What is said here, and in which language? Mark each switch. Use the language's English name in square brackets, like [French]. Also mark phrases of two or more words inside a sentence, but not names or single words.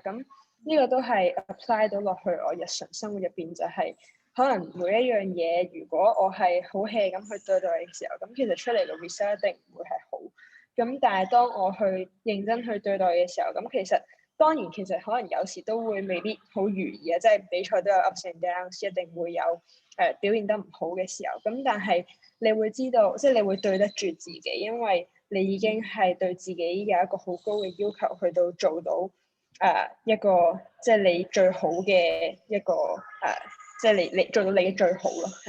[Cantonese] 咁呢個都係 apply 到落去我日常生活入邊，就係可能每一樣嘢，如果我係好 hea 咁去對待嘅時候，咁其實出嚟嘅 result 一定唔會係好。咁但係當我去認真去對待嘅時候，咁其實當然其實可能有時都會未必好如意啊，即係比賽都有 [English] ups and downs， [Cantonese] 一定會有表現得唔好嘅時候。咁但係你會知道，即係你會對得住自己，因為你已經係對自己有一個好高嘅要求，去到做到一個即係你最好嘅一個即係你做到你嘅最好咯，係。